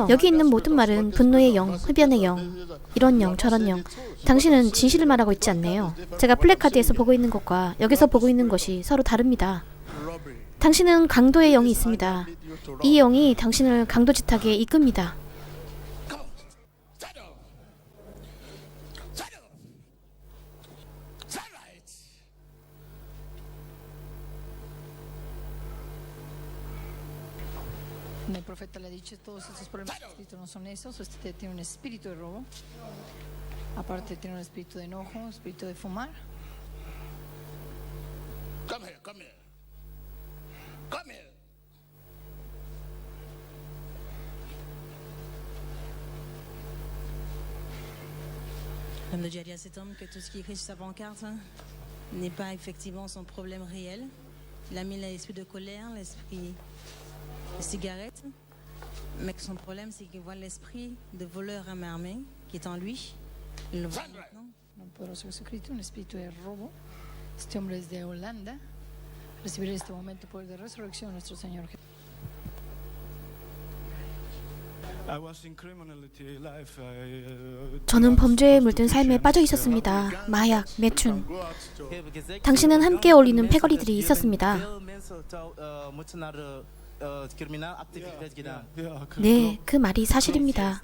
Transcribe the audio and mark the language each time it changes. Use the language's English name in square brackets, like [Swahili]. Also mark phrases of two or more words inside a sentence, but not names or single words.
[Korean] 여기 있는 모든 말은 분노의 영, 흡연의 영, 이런 영, 저런 영. 당신은 진실을 말하고 있지 않네요. 제가 플래카드에서 보고 있는 것과 여기서 보고 있는 것이 서로 다릅니다. 당신은 강도의 영이 있습니다. 이 영이 당신을 강도짓하게 이끕니다. [Spanish] El profeta le ha dicho todos estos problemas escritos no son esos. Usted tiene un espíritu de robo. Aparte tiene un espíritu de enojo, un espíritu de fumar. [English] Come here, come here. Come here. [French] Comme le dit à cet homme que tout ce qui est écrit sur sa pancarte n'est pas effectivement son problème réel. Il a mis l'esprit de colère, l'esprit de cigarette, mais que son problème c'est qu'il voit l'esprit de voleur à main armée qui est en lui. Il le voit maintenant. [Spanish] Un poderoso Jesucristo, un espíritu de robo. Este hombre es de Holanda. Recibir en este momento el poder de resurrección de nuestro Señor Jesús. [Korean] 저는 범죄에 물든 삶에 빠져 있었습니다. 마약, 매춘. 당신은 함께 어울리는 패거리들이 있었습니다. 네, 그 말이 사실입니다.